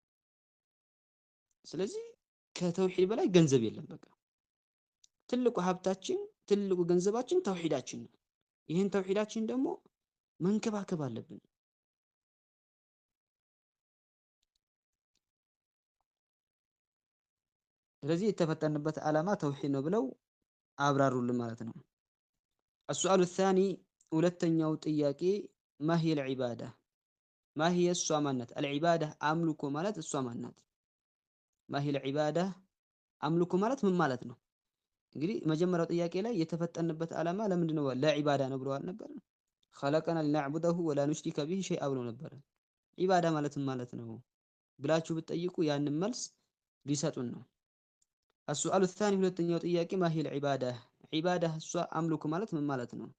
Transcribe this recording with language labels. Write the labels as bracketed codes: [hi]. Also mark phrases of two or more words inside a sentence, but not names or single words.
[am] ስለዚህ ከተውሂድ በላይ ገንዘብ የለም። በቃ ትልቁ ሀብታችን ትልቁ ገንዘባችን ተውሂዳችን ነው። ይህን ተውሂዳችን ደግሞ መንከባከብ አለብን። ስለዚህ የተፈጠርንበት ዓላማ ተውሂድ ነው ብለው አብራሩልን ማለት ነው። [ar] السؤال الثاني [am] ሁለተኛው ጥያቄ [ar] ما هي العبادة [am] ማሂየ እሷ ማናት? አልዒባዳ አምልኮ ማለት እሷ ማናት? [ar] ما العبادة [am] አምልኮ ማለት ምን ማለት ነው? እንግዲህ መጀመሪያው ጥያቄ ላይ የተፈጠንበት ዓላማ ለምንድን ነው? ለዒባዳ ነው ብለዋል ነበር። [ar] خلقنا لنعبده ولا نشرك به شيئا [am] ብሎ ነበር። ዒባዳ ማለት ምን ማለት ነው ብላችሁ ብትጠይቁ ያንን መልስ ሊሰጡን ነው። [ar] السؤال الثاني [am] ሁለተኛው ጥያቄ [ar] ما العبادة [am] ዒባዳ እሷ አምልኮ ማለት ምን ማለት ነው?